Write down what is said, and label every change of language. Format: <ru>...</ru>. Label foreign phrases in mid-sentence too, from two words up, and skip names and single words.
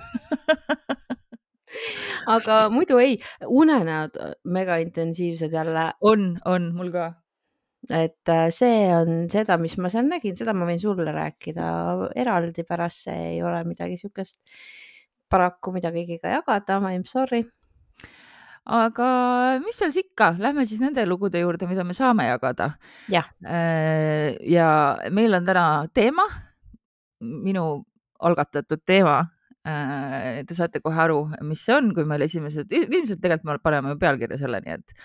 <et>Aga muidu ei, unenäod mega intensiivsed jälle. On, mul ka. Et see on seda, mis ma seal nägin, seda ma võin sulle rääkida eraldi pärast, see ei ole midagi sükest paraku, mida kõigiga jagada,</et> <en>I am sorry.</en> <et>Aga mis seal ikka, lähme siis nende lugude juurde, mida me saame jagada. Ja meil on täna teema, minu algatatud teema. Te saate kohe aru, mis see on, kui meil esimesed, ilmselt tegelikult me paneme pealkirja selle, nii et.</et>